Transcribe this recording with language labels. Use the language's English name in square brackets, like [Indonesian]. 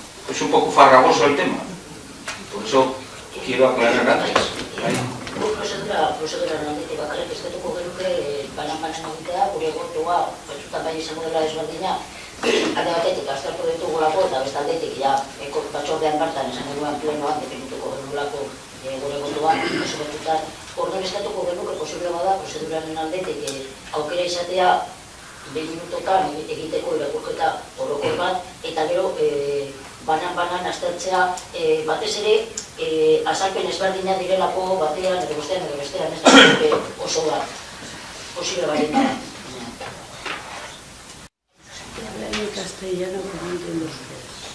[Spanish] Es un poco farragoso el tema, por eso quiero aclarar antes. [Basque] Prozedura nondik bakarrik eskatuko genuke banan-banan egitea, gure botoa batzutan bai izango dela ezberdina, alde batetik aztertu ditugulako eta beste aldetik batzordean bertan esan genuen plenoan definituko genulako gure botoa oso betutan. Orduan eskatuko genuke posible bada prozeduraren aldetik aukera izatea 2 minutotan egiteko irakurketa orokor bat eta gero banan-banan aztertzea batez ere azalpen ezberdina direlako batean edo bestean ez da oso bat posible baldin bada. [Spanish] En castellano que no entiendo ustedes.